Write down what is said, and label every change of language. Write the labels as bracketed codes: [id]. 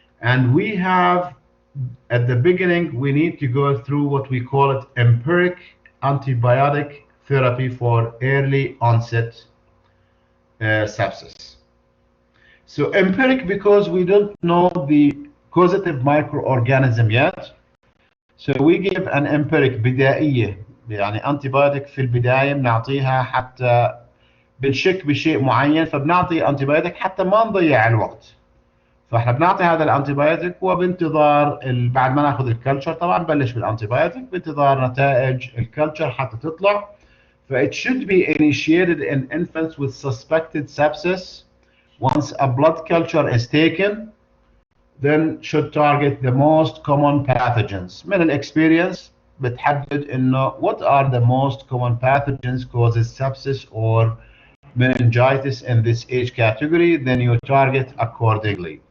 [en] And we have, at the beginning, we need to go through what we call it empiric antibiotic therapy for early onset sepsis. So empiric because we don't know the causative microorganism yet. So we give an empiric [ar] بدائية، يعني antibiotic في البداية بنعطيها حتى بنشك بشيء معين، فبنعطي antibiotic حتى ما نضيع الوقت. فاحنا بنعطي هذا الانتيبيوتيك وبانتظار بعد ما ناخذ الكلتشر، طبعا بنبلش بالانتيبيوتيك بانتظار نتائج الكلتشر حتى تطلع. [en] It should be initiated in infants with suspected sepsis. Once a blood culture is taken, then should target the most common pathogens. [ar] من [en] experience [ar] بتحدد انه [en] what are the most common pathogens causes sepsis or meningitis in this age category, then you target accordingly.